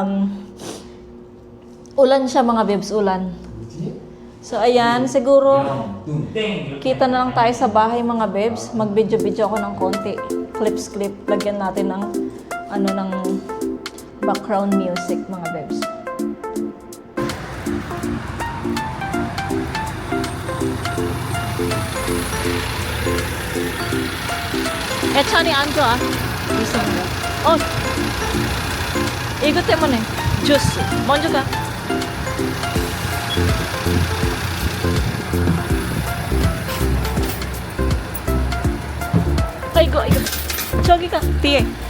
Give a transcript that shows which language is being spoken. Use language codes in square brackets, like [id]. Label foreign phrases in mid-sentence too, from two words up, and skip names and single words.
[tl] Ulan siya mga bebs, ulan. So, ayan. Siguro, kita na lang tayo sa bahay mga bebs. Mag-video-video ako ng konti. Clip. Lagyan natin ng, ng [en] background music [tl] mga bebs. [ko] 천천히 앉아. 있습니다. 이거 때문에 주스 먼저 가. 이거 저기 가 뒤에.